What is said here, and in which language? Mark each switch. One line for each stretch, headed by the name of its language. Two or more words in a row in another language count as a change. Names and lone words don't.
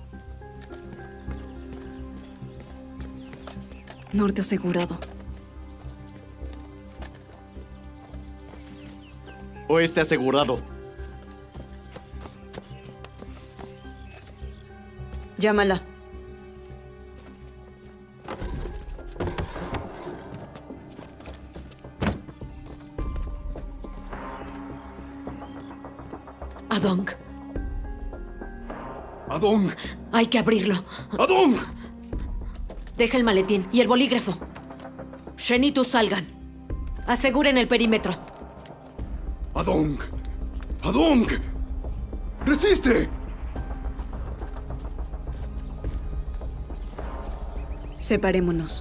Spanish: Norte asegurado. Oeste asegurado. Llámala. Adong. ¡Adong! Hay que abrirlo. ¡Adong! Deja el maletín y el bolígrafo. Shen y tú salgan. Aseguren el perímetro. ¡Adong! ¡Adong! ¡Resiste! Separémonos.